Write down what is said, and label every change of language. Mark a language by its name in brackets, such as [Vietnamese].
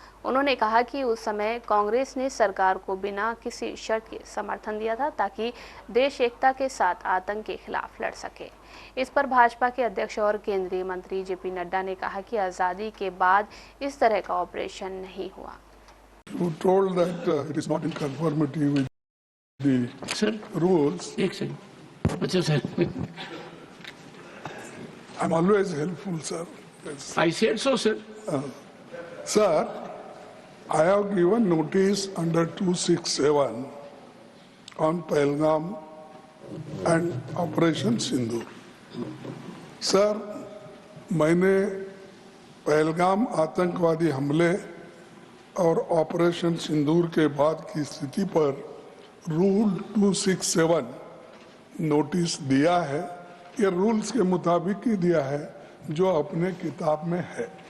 [Hindi] उन्होंने कहा कि उस समय कांग्रेस ने सरकार को बिना किसी शर्त के समर्थन दिया था ताकि देश एकता के साथ आतंक के खिलाफ लड़ सके। इस पर भाजपा के अध्यक्ष और केंद्रीय मंत्री जेपी नड्डा ने कहा कि आज़ादी के बाद इस तरह का ऑपरेशन नहीं हुआ। [English] You told that it is not in conformity with the rules. [Hindi] एक सेकंड, अच्छा sir. [English] I'm always helpful, sir. I said so, sir. Sir, I have given notice under 267 on Pahalgam and Operation Sindoor. [Hindi] Sir, मैंने पहलगाम आतंकवादी हमले और operation सिंदूर के बाद की स्थिति पर रूल 267 नोटिस दिया है। ये रूल्स के मुताबिक ही दिया है जो अपने किताब में है।